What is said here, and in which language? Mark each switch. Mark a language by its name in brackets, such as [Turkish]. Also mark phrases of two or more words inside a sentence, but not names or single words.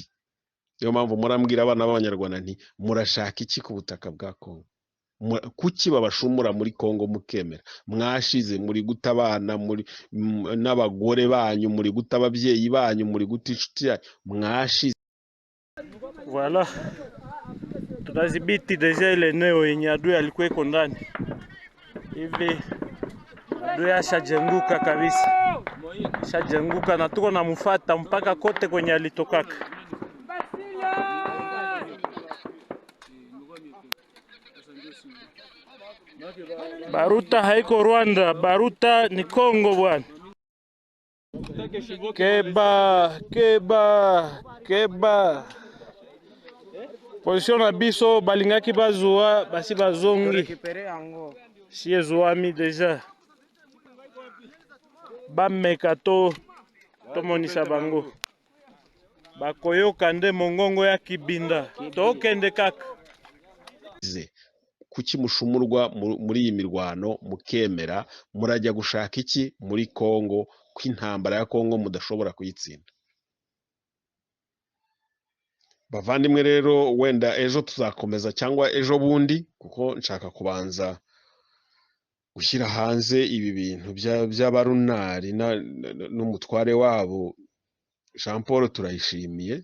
[Kinyarwanda] Niyo mpamvu murambwira abana b'Abanyarwanda nti murashaka iki ku butaka bwa Kongo? Kuki babashumura muri Kongo mukemera? Mwashize muri guta abana, n'abagore banyu, muri guta ababyeyi banyu, muri guta inshuti yanyu, mwashize. [Swahili] Voilà, tunadhibiti deja ile eneo yenye adui alikuwa iko ndani hivi. Adui ashajenguka kabisa, ashajenguka na tuko namfuata mpaka kote kwenye alitokaka. Baruta haiko Rwanda, Baruta ni Kongo bwana. [Lingala] Keba position na biso balingaki bazwa basi bazongi sie zwami deja bameka tomonisa bango bakoyoka nde mongongo ya kibinda tokende kaka. [Kinyarwanda] Kuki mushumurwa muri iyi mirwano mukemera? Murajya gushaka iki muri Kongo, ko intambara ya Kongo mudashobora kuyitsinda? Bavandimwe rero, wenda ejo tuzakomeza cyangwa ejo bundi, kuko nshaka kubanza gushyira hanze ibi bintu by'abarunari n'umutware wabo Jean Paul Turayishimiye.